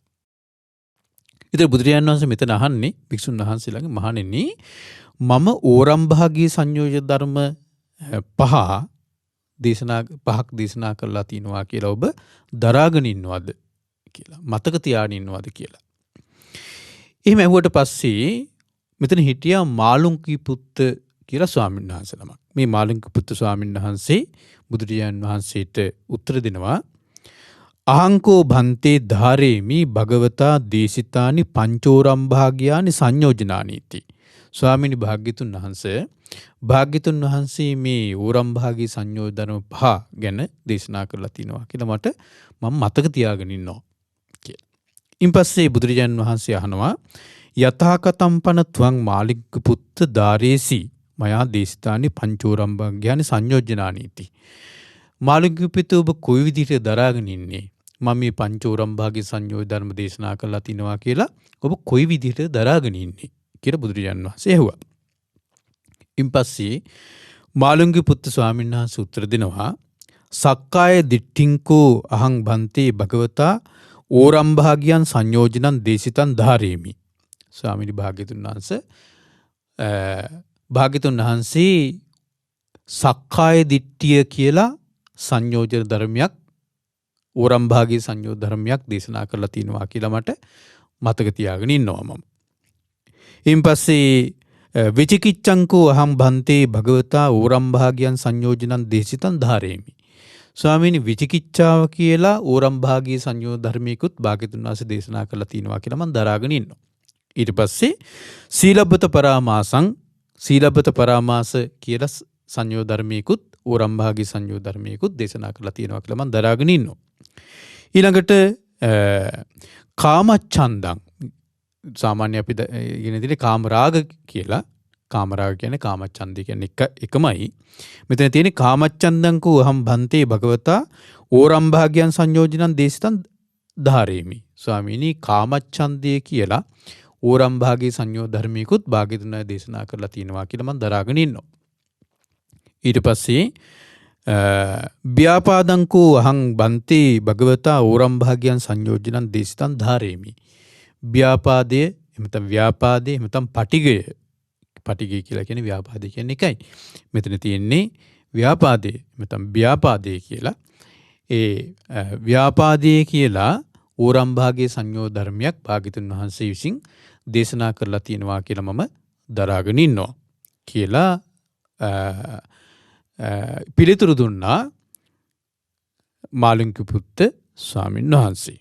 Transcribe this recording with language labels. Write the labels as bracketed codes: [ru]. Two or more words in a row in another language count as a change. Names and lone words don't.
[si] ඉතින් බුදුරජාණන් වහන්සේ මෙතන අහන්නේ භික්ෂුන් වහන්සේලාගේ, මහණෙනි, මම ඕරම්භාගීය සංයෝජන ධර්ම පහක් දේශනා කරලා තිනවා කියලා ඔබ දරාගෙන ඉන්නවද කියලා, මතක තියාගෙන ඉන්නවද කියලා. එහෙම ඇහුවට පස්සේ මෙතන හිටියා මාළුන්කී පුත්ත කියලා ස්වාමීන් වහන්සේ නමක්. මේ මාළුන්කී පුත්ත ස්වාමීන් වහන්සේ බුදුරජාණන් වහන්සේට උත්තර දෙනවා, [pi] අහංකෝ භන්තේ ධාරේමි භගවතා දේශිතානි පංචෝරම්භාග්‍යානි සංයෝජනානීති. [si] ස්වාමීනි භාග්‍යතුන් වහන්සේ මේ ඕරම්භාගී සංයෝජන ධර්ම පහ ගැන දේශනා කරලා තිනවා කියලා මට මම මතක තියාගෙන ඉන්නවා කියලා. ඉන්පස්සේ බුදුරජාණන් වහන්සේ අහනවා, [pi] යථාකතම් පන ත්වං මාළිග්ග පුත්ත ධාරේසි මයා දේශිතානි පංචෝරම්භාග්‍යානි සංයෝජනානීති. [si] මාළිග්ග පුත්ත, ඔබ කොයි විදිහට දරාගෙන ඉන්නේ? මම මේ පංචෝරම්භාගී සංයෝජන ධර්ම දේශනා කරලා තිනවා කියලා ඔබ කොයි විදිහට දරාගෙන ඉන්නේ කියලා බුදුරජාණන් වහන්සේ ඇහුවා. ඉන්පස්සේ මාළුන්ගේ පුත්තු ස්වාමීන් වහන්සේ උත්තර දෙනවා, [pi] සක්කාය දිට්ඨින්කෝ අහං භන්තේ භගවතා ඕරම්භාගියන් සංයෝජනං දේශිතං ධාරේමි. [si] ස්වාමීනි භාග්‍යතුන් වහන්සේ සක්කාය දිට්ඨිය කියලා සංයෝජන ධර්මයක්, ඕරම්භාගී සංයෝජන ධර්මයක් දේශනා කරලා තිනවා කියලා මට මතක තියාගෙන ඉන්නවා මම. [pi] ඉන්පස්සේ විචිකිච්ඡංකෝ අහං භන්තේ භගවතා ඕරම්භාගියන් සංයෝජනං දේශිතං ධාරේමි. [si] ස්වාමීනි, විචිකිච්ඡාව කියලා ඕරම්භාගී සංයෝජන ධර්මයකුත් භාග්‍යතුන් වහන්සේ දේශනා කරලා තිනවා කියලා මම දරාගෙන ඉන්නවා. ඊට පස්සේ [pi] සීලබ්බත පරාමාස [si] කියලා සංයෝජන ධර්මයකුත් ඕරම්භාගී සංයෝජන ධර්මයකුත් දේශනා කරලා තිනවා කියලා මම දරාගෙන ඉන්නවා. ඊළඟට කාමච්ඡන්දං, සාමාන්‍ය අපි ඉගෙන තියෙන කාමරාග කියලා. කාමරාග කියන්නේ කාමච්ඡන්දය කියන්නේ එකමයි. මෙතන තියෙන්නේ [pi] කාමච්ඡන්දං කෝ අහං භන්තේ භගවතා ඕරම්භාග්‍යං සංයෝජනං දේශිතං ධාරේමි. [si] ස්වාමීනි, කාමච්ඡන්දය කියලා ඕරම්භාගී සංයෝජන ධර්මයකුත් භාග්‍යතුන් වහන්සේ දේශනා කරලා තිනවා කියලා මම දරාගෙන ඉන්නවා. ඊට පස්සේ [pi] ව්‍යාපාදංකෝ අහං භන්තේ භගවතා ඕරම්භාග්‍යං සංයෝජනං දේශිතං ධාරේමි. [si] ව්‍යාපාදය එමෙතන පටිගය පටිගය කියලා කියන්නේ ව්‍යාපාදේ කියන්නේ එකයි. මෙතන තියෙන්නේ ව්‍යාපාදේ නැත්නම් ව්‍යාපාදේ කියලා. ඒ ව්‍යාපාදේ කියලා ඕරම් භාගයේ සංයෝග ධර්මයක් භාග්‍යතුන් වහන්සේ විසින් දේශනා කරලා තියෙනවා කියලා මම දරාගෙන ඉන්නවා කියලා පිළිතුරු දුන්නා මාළුන්ගේ පුත්ත ස්වාමීන් වහන්සේ.